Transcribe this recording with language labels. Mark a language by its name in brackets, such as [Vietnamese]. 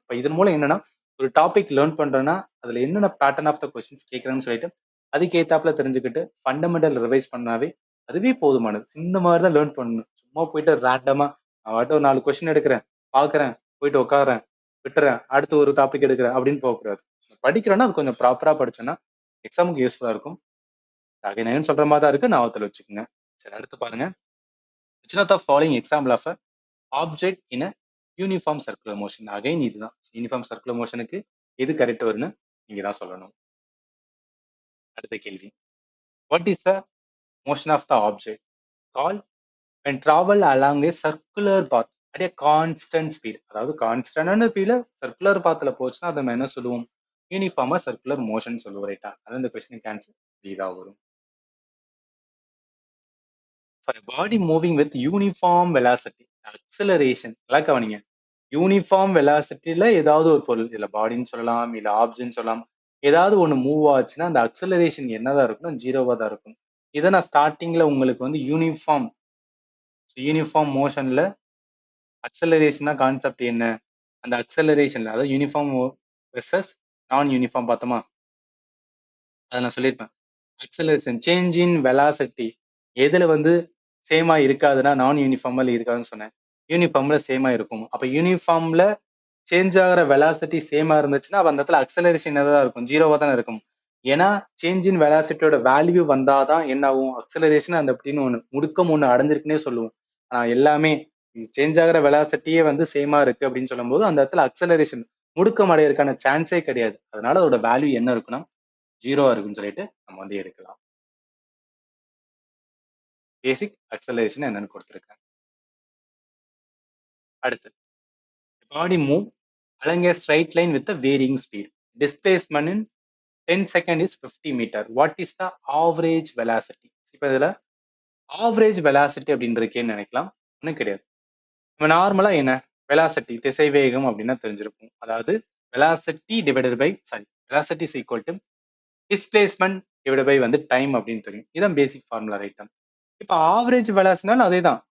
[Tamil] இப்ப இதன் மூலம் என்னன்னா, ஒரு டாபிக் லேர்ன் பண்றோம்னா அதுல என்னென்ன பேட்டர்ன் ஆஃப் த கொஸ்டின்ஸ் கேட்கறேன்னு சொல்லிட்டு அதுக்கு ஏத்தாப்புல தெரிஞ்சுக்கிட்டு ஃபண்டமெண்டல் ரிவைஸ் பண்ணாவே அதுவே போதுமானது. இந்த மாதிரி தான் லேர்ன் பண்ணணும். சும்மா போயிட்டு ரேண்டமா நான் வாட்ட ஒரு 4 கொஸ்டின் எடுக்கிறேன், பாக்குறேன், போயிட்டு உட்காறேன், விட்டுறேன், அடுத்து ஒரு டாபிக் எடுக்கிறேன் அப்படின்னு போகக்கூடாது. படிக்கிறோம்னா அது கொஞ்சம் ப்ராப்பரா படிச்சோன்னா எக்ஸாமுக்கு யூஸ்ஃபுல்லா இருக்கும். அகைன் சொல்ற மாதிரி தான் இருக்கு. ஞாபகத்துல வச்சுக்கோங்க. சரி, அடுத்து பாருங்க. [English] Which of the following example of a object in a uniform circular motion? [Tamil] Again இதுதான். யூனிஃபார்ம் சர்க்குலர் மோஷனுக்கு எது கரெக்ட் வரும்னு நீங்க தான் சொல்லணும். அடுத்த கேள்வி. [English] What is the motion of the object called when travel along a circular path at a constant speed? [Tamil] அதாவது கான்ஸ்டன்டான ஸ்பீட்ல சர்க்குலர் பாத்ல போச்சுன்னா அதை நம்ம என்ன சொல்லுவோம்? யூனிஃபார்மா சர்க்குலர் மோஷன் சொல்லுவோம், ரைட்டா? அதான் இந்த கொஸ்டினுக்கு ஆன்சர் இதா வரும். [English] For a body moving with uniform velocity, acceleration, [Tamil] நல்லா கவனிங்க. யூனிஃபார்ம் வெலாசிட்டியில ஏதாவது ஒரு பொருள், இல்ல பாடின்னு சொல்லலாம், இல்ல ஆப்ஜெக்ட்னு சொல்லலாம், ஏதாவது ஒண்ணு மூவ் ஆச்சுன்னா அந்த அக்சலரேஷன் என்னதான் இருக்கும்னா ஜீரோவா தான் இருக்கும். இதை நான் ஸ்டார்டிங்ல உங்களுக்கு வந்து யூனிஃபார்ம் யூனிஃபார்ம் மோஷன்ல அக்சலரேஷனா கான்செப்ட் என்ன, அந்த அக்சலரேஷன்ல அதாவது யூனிஃபார்ம் வெர்சஸ் நான் யூனிஃபார்ம் பார்த்தோமா, அதை நான் சொல்லியிருப்பேன். அக்சலரேஷன் சேஞ்ச் இன் வெலாசிட்டி எதுல வந்து சேமா இருக்காதுன்னா நான் யூனிஃபார்ம்ல இருக்காதுன்னு சொன்னேன். யூனிஃபார்ம்ல சேமா இருக்கும். அப்ப யூனிஃபார்ம்ல சேஞ்ச் ஆகிற வெலாசிட்டி சேமா இருந்துச்சுன்னா அப்ப அந்த இடத்துல அக்சலரேஷன் என்னதான் இருக்கும்? ஜீரோவா தானே இருக்கும். ஏன்னா சேஞ்ச் இன் வெலாசிட்டியோட வேல்யூ வந்தாதான் என்ன ஆகும்? அக்சலரேஷன் அந்த அப்படின்னு ஒண்ணு முடுக்கம் ஒண்ணு அடைஞ்சிருக்குன்னே சொல்லுவோம். எல்லாமே சேஞ்ச் ஆகிற வெலாசிட்டியே வந்து சேமா இருக்கு அப்படின்னு சொல்லும்போது அந்த இடத்துல அக்சலரேஷன் முடுக்கம் அடையறதுக்கான சான்ஸே கிடையாது. அதனால அதோட வேல்யூ என்ன இருக்குன்னா ஜீரோவா இருக்குன்னு சொல்லிட்டு நம்ம வந்து எடுக்கலாம். பேசிக் அக்சலரேஷன் என்னன்னு கொடுத்துருக்கேன். [English] அடுத்து, body move along a straight line with a varying speed. Displacement in 10 seconds is 50 meter. What is the average velocity? [Tamil] இப்போ இதுல ஆவரேஜ் வெலாசிட்டி அப்படின்னு இருக்கேன்னு நினைக்கலாம். ஒன்றும் கிடையாது. நம்ம நார்மலா என்ன வெலாசிட்டி திசைவேகம் அப்படின்னா தெரிஞ்சிருக்கும். அதாவது velocity divided by velocity is equal to displacement divide by வந்து டைம் அப்படின்னு தெரியும். இதுதான் பேசிக் ஃபார்முலா, ரைட்டா? இப்போ ஆவரேஜ் வெலாசிட்டினாலும் அதே தான்.